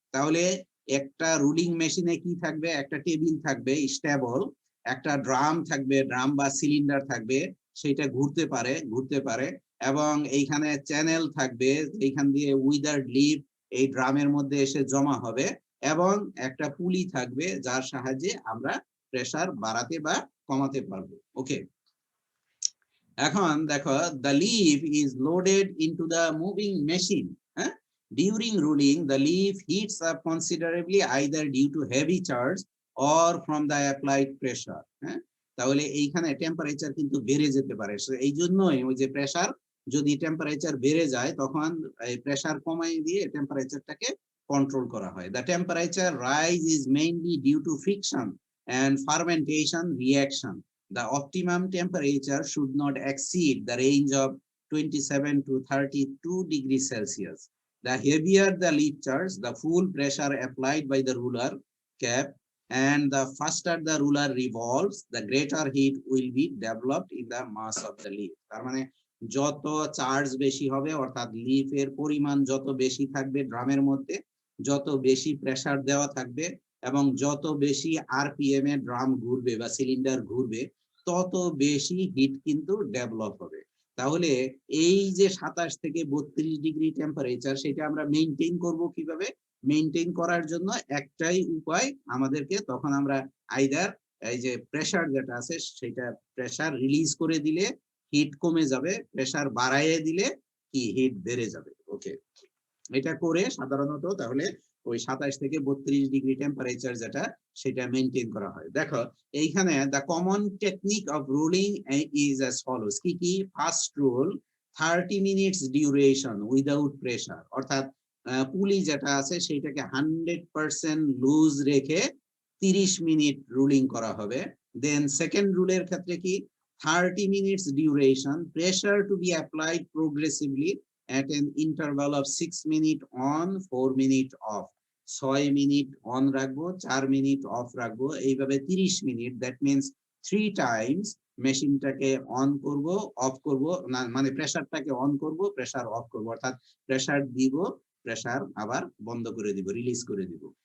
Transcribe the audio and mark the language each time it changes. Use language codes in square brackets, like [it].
[bn] তাহলে একটা রুলিং মেশিনে কি থাকবে, একটা টেবিল থাকবে স্টেবল, একটা ড্রাম থাকবে, ড্রাম বা সিলিন্ডার থাকবে, সেটা ঘুরতে পারে এবং এইখানে চ্যানেল থাকবে, এইখান দিয়ে উইদার্ড লিফ এই ড্রামের মধ্যে এসে জমা হবে এবং একটা পুলি থাকবে যার সাহায্যে আমরা প্রেসার বাড়াতে বা কমাতে পারবো। [en] okay, [bn] এখন দেখো [en] the leaf is loaded into the moving machine. During ruling the leaf heats up considerably either due to heavy charge or from the applied pressure। [bn] তাহলে এইখানে টেম্পারেচার কিন্তু বেড়ে যেতে পারে, এই জন্যই ওই যে প্রেসার, যদি টেম্পারেচার বেড়ে যায় তখন এই প্রেসার কমাই দিয়ে টেম্পারেচারটাকে কন্ট্রোল করা হয়। [en] The temperature rise is mainly due to friction and fermentation reaction. The optimum temperature should not exceed the range of 27 to 32 degrees Celsius. The heavier the leaf charge, the full pressure applied by the ruler cap, and the faster the ruler revolves, the greater heat will be developed in the mass of the leaf. [bn] তার মানে যত charge বেশি হবে অর্থাৎ লিফের পরিমাণ যত বেশি থাকবে ড্রামের মধ্যে, যত বেশি প্রেসার দেওয়া থাকবে এবং যত বেশি আরপিএম এ ড্রাম ঘুরবে বা সিলিন্ডার ঘুরবে তত বেশি হিট কিন্তু ডেভেলপ হবে। তাহলে এই যে 27 থেকে 32 ডিগ্রি টেম্পারেচার সেটা আমরা মেইনটেইন করব কিভাবে? মেইনটেইন করার জন্য একটাই উপায় আমাদেরকে, তখন আমরা আইদার এই যে প্রেসার যেটা আছে সেটা প্রেসার রিলিজ করে দিলে হিট কমে যাবে, প্রেসার বাড়াইয়ে দিলে কি হিট বেড়ে যাবে। ওকে, এটা করে সাধারণত তাহলে ওই 27 থেকে 32 ডিগ্রি টেম্পারেচার যেটা সেটা মেইনটেইন করা হয়। দেখো এইখানে [en] The common technique of ruling is as follows. [bn] কি কি? [en] first rule 30 minutes duration without pressure, [bn] অর্থাৎ পুলি যেটা আছে সেটাকে 100% লুজ রেখে 30 মিনিট রুলিং করা হবে। দেন সেকেন্ড রুলের ক্ষেত্রে কি? [en] 30 minutes duration, pressure to be applied progressively at an interval of 6 minute on 4 minute off। [bn] 6 minute on রাখবো, 4 মিনিট অফ রাখবো, এইভাবে 30 minute. [en] that means 3 times [bn] মেশিনটাকে on করব, অফ করব, না মানে প্রেসারটাকে অন করব, প্রেসার অফ করব, অর্থাৎ প্রেসার দিব, প্রেসার আবার বন্ধ করে দিব, রিলিজ করে দিব।